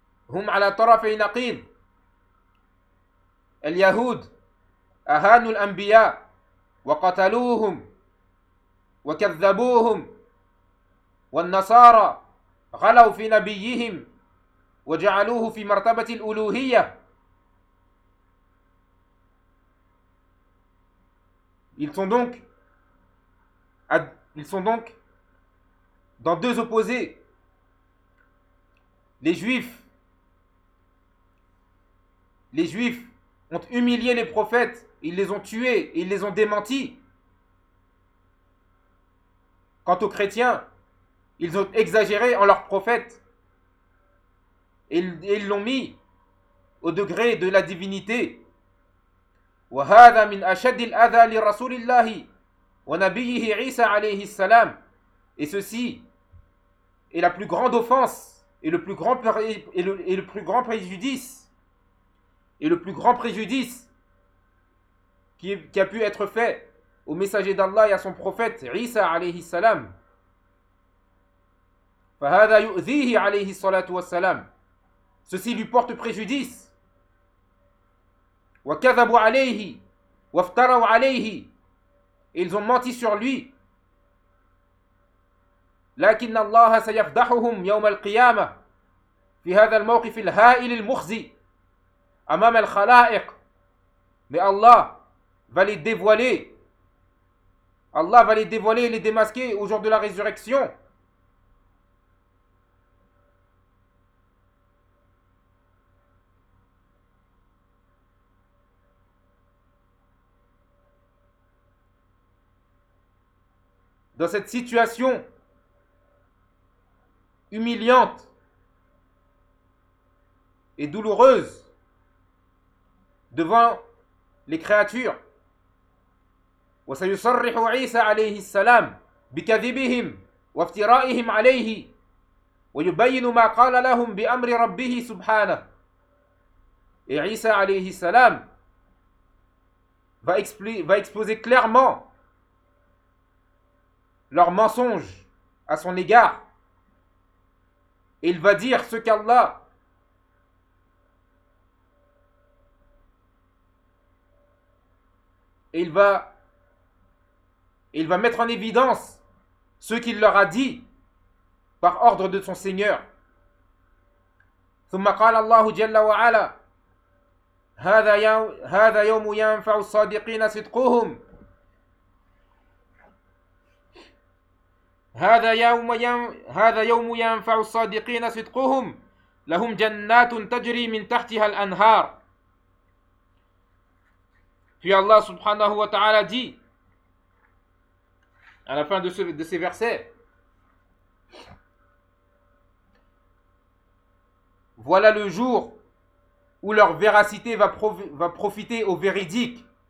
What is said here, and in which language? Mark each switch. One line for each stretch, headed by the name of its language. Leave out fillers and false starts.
Arabic: هم على طرف نقيض اليهود أهانوا الأنبياء وقتلوهم وكذبوهم والنصارى غلوا في نبيهم وجعلوه في مرتبة الألوهية
French: Ils sont donc dans deux opposés. Les juifs ont humilié les prophètes, ils les ont tués et ils les ont démentis. Quant aux chrétiens, ils ont exagéré en leurs prophètes et ils l'ont mis au degré de la divinité.
Arabic: وهذا من أشد الأذى لرسول الله ونبيه عيسى عليه السلام.
French: Et ceci est la plus grande offense et le plus grand préjudice qui a pu être fait au messager d'Allah et à son prophète
Arabic: عيسى عليه السلام. فهذا يؤذيه عليه الصلاة والسلام.
French: Ceci lui porte préjudice.
Arabic: وكذبوا عليه وافتروا عليه.
French: Ils ont menti sur lui.
Arabic: لكن الله سيفضحهم يوم القيامة في هذا الموقف الهائل المخزي أمام الخلائق.
French: Mais Allah va les dévoiler et les démasquer au jour de la résurrection. Dans cette situation humiliante et douloureuse devant les créatures,
Arabic: وسيصرح عيسى عليه السلام بكذبهم وافترائهم عليه ويبين ما قال لهم بأمر ربه سبحانه.
French: Et
Arabic: عيسى عليه السلام
French: va exposer clairement leur mensonge à son égard. Il va dire ce qu'Allah Il va mettre en évidence ce qu'il leur a dit par ordre de son Seigneur.
Arabic: ثم قال الله جل وعلا هذا يوم ينفع الصادقين صدقهم هذا يوم ينفع الصادقين صدقهم لهم جنات تجري من تحتها الأنهار.
French: Puis Allah subhanahu wa ta'ala dit, à la fin de ces versets, voilà le jour où leur véracité va profiter aux véridiques.